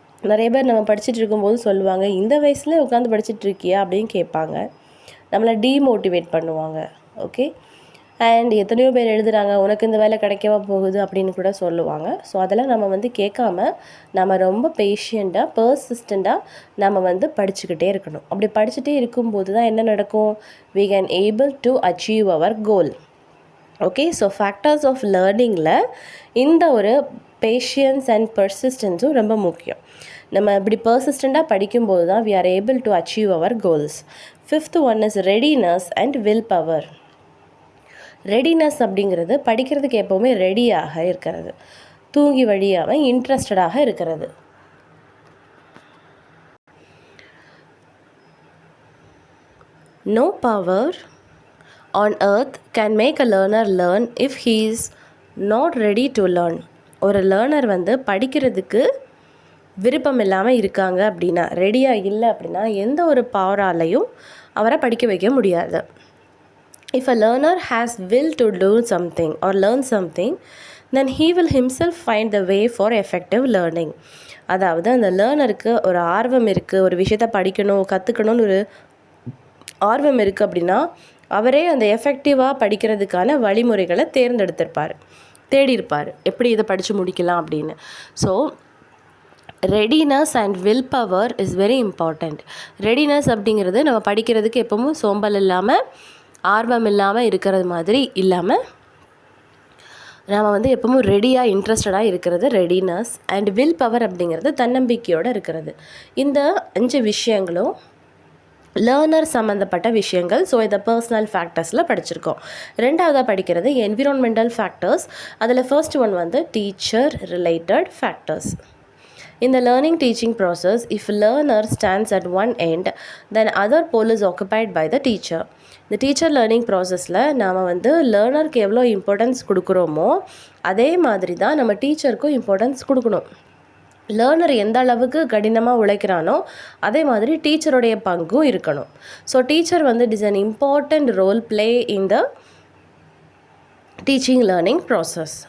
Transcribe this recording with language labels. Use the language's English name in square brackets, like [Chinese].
[Tamil] நிறைய பேர் நம்ம படிச்சுட்டு இருக்கும்போது சொல்லுவாங்க, இந்த வயசில் உட்காந்து படிச்சுட்டு இருக்கியா அப்படின்னு கேட்பாங்க, நம்மளை டீமோட்டிவேட் பண்ணுவாங்க. ஓகே, அண்ட் எத்தனையோ பேர் எழுதுகிறாங்க, உனக்கு இந்த வேலை கிடைக்கவா போகுது அப்படின்னு கூட சொல்லுவாங்க. ஸோ அதெல்லாம் நம்ம கேட்காம நம்ம ரொம்ப பேஷியண்ட்டாக பர்சிஸ்டண்ட்டாக நம்ம படிச்சுக்கிட்டே இருக்கணும். அப்படி படிச்சுட்டே இருக்கும்போது தான் என்ன நடக்கும்? [English] we can able to achieve our goal. [Tamil] Okay, so factors of லேர்னிங்கில் இந்த ஒரு பேஷியன்ஸ் அண்ட் பர்சிஸ்டன்ஸும் ரொம்ப முக்கியம். நம்ம இப்படி பர்சிஸ்டண்ட்டாக படிக்கும்போது தான் [English] we are able to achieve our goals. Fifth one is readiness and will power. [Tamil] Readiness அப்படிங்கிறது படிக்கிறதுக்கு எப்போவுமே ரெடியாக இருக்கிறது, தூங்கி வழியாமல் இன்ட்ரெஸ்டடாக இருக்கிறது. [English] No power on earth can make a learner learn if he is not ready to learn. [Tamil] ஒரு learner படிக்கிறதுக்கு விருப்பம் இல்லாமல் இருக்காங்க அப்படின்னா, ரெடியாக இல்லை அப்படின்னா எந்த ஒரு பவராலையும் அவரை படிக்க வைக்க முடியாது. [English] If a learner has will to do something or learn something, then he will himself find the way for effective learning. [Tamil] அதாவது அந்த லேர்னருக்கு ஒரு ஆர்வம் இருக்குது, ஒரு விஷயத்தை படிக்கணும் கற்றுக்கணும்னு ஒரு ஆர்வம் இருக்குது அப்படின்னா அவரே அந்த எஃபெக்டிவாக படிக்கிறதுக்கான வழிமுறைகளை தேடியிருப்பார் எப்படி இதை படித்து முடிக்கலாம் அப்படின்னு. [English] So readiness and will power is very important. [Tamil] Readiness அப்படிங்கிறது நம்ம படிக்கிறதுக்கு எப்பவும் சோம்பல் இல்லாமல் ஆர்வம் இல்லாமல் இருக்கிறது மாதிரி இல்லாமல் நம்ம எப்பவும் ரெடியாக இன்ட்ரெஸ்டடாக இருக்கிறது ரெடினஸ். அண்ட் வில் பவர் அப்படிங்கிறது தன்னம்பிக்கையோடு இருக்கிறது. இந்த 5 விஷயங்களும் லேர்னர் சம்மந்தப்பட்ட விஷயங்கள். ஸோ இதை பர்சனல் ஃபேக்டர்ஸில் படிச்சிருக்கோம். ரெண்டாவதாக படிக்கிறது என்விரான்மெண்டல் ஃபேக்டர்ஸ். அதில் first one teacher related factors. [English] In the learning teaching process, if learner stands at one end, then other pole is occupied by the teacher. [Tamil] இந்த டீச்சர் லேர்னிங் ப்ராசஸில் நாம் லேர்னருக்கு எவ்வளோ இம்பார்ட்டன்ஸ் கொடுக்குறோமோ அதே மாதிரி தான் நம்ம டீச்சருக்கும் இம்பார்ட்டன்ஸ் கொடுக்கணும். லேர்னர் எந்த அளவுக்கு கடினமாக உழைக்கிறானோ அதே மாதிரி டீச்சருடைய பங்கும் இருக்கணும். [English] So teacher it is an important role play in the teaching learning process.